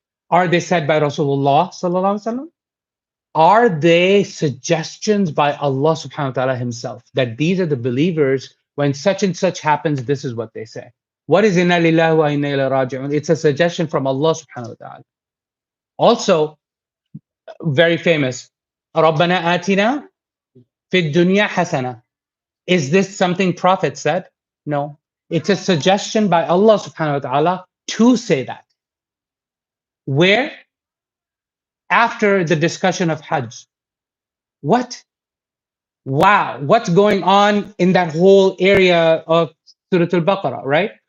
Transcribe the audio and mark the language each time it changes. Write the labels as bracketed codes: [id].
[en] Are they said by Rasulullah sallallahu alaihi wasallam? Are they suggestions by Allah subhanahu wa ta'ala himself, that these are the believers, when such and such happens, this is what they say? What is inna lillahi wa inna ilayhi raji'un? It's a suggestion from Allah subhanahu wa ta'ala. Also, very famous, [ar] رَبَّنَا آتِنَا فِي الدُّنْيَا حَسَنَةً. [en] Is this something Prophet said? No. It's a suggestion by Allah subhanahu wa ta'ala to say that. Where? After the discussion of Hajj. What? Wow, what's going on in that whole area of Surah Al-Baqarah, right?